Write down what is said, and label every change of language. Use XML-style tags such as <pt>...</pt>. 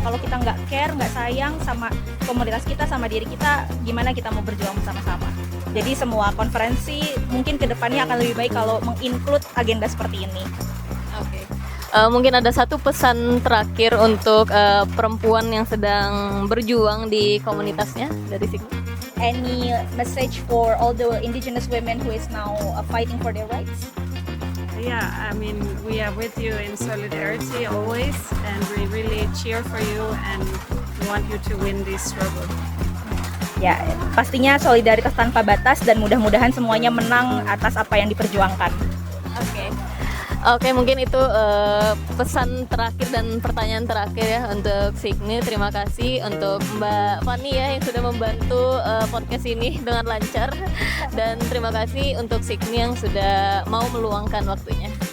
<id>Kalau kita nggak care, nggak sayang sama komunitas kita, sama diri kita, gimana kita mau berjuang bersama-sama? Jadi semua konferensi mungkin kedepannya akan lebih baik kalau menginclude agenda seperti ini. Oke. Mungkin ada satu pesan terakhir untuk perempuan yang sedang berjuang di komunitasnya dari Signi?</id> <en>Any message for all the indigenous women who is now fighting for their rights? Yeah, I mean, we are with you in solidarity always, and we really cheer for you and want you to win this struggle.</en> <id>Ya, pastinya solidaritas tanpa batas, dan mudah-mudahan semuanya menang atas apa yang diperjuangkan. Oke, mungkin itu pesan terakhir dan pertanyaan terakhir ya untuk Signi. Terima kasih untuk Mbak Fani ya yang sudah membantu podcast ini dengan lancar, dan terima kasih untuk Signi yang sudah mau meluangkan waktunya.</id>